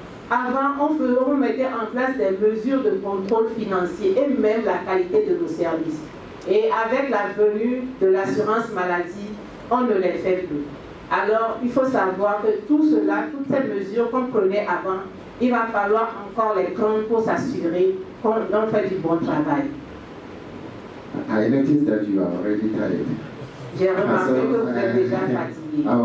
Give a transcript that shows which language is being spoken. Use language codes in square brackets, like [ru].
[fr] Avant, on mettait en place des mesures de contrôle financier et même la qualité de nos services. Et avec la venue de l'assurance maladie, on ne les fait plus. Alors, il faut savoir que tout cela, toutes ces mesures qu'on prenait avant, il va falloir encore les prendre pour s'assurer qu'on fait du bon travail. [en] I noticed that you are already tired. [fr] J'ai remarqué que vous êtes déjà fatigué.